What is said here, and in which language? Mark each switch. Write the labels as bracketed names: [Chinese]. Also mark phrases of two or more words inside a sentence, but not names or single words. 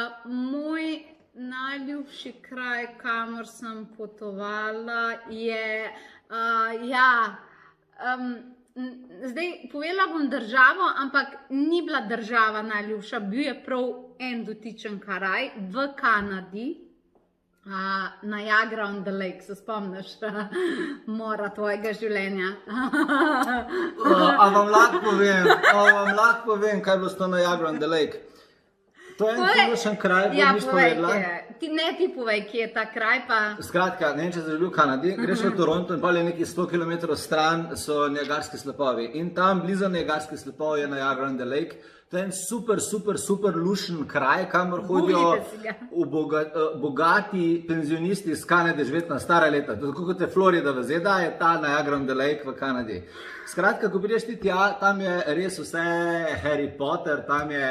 [Slovenian] Moj najljubši kraj, kamor sem potovala, je, zdaj povedala bom državo, ampak ni bila država najljubša, bil je prav en dotičen kraj v Kanadi. Niagara on the Lake, se spomniš mora tvojega življenja? A vam lahko povem, kaj je bilo s to Niagara on the Lake? To je en tipičen kraj, bo nič povedala. Ne ti povej, kje je ta kraj pa... Skratka, ne vem, če se živi v Kanadi, greš v Toronto in pa je nekaj 100 km stran so Niagarski slapovi. In tam blizu Niagarskih slapov je Niagara on the Lake. To je en super lušen kraj, kamor hodijo bogati penzionisti iz Kanade živeti na stara leta. Tako kot je Florida v ZDA, je ta Niagara on the Lake v Kanadi. Skratka, ko prideš ti tja, tam je res vse Harry Potter, tam je...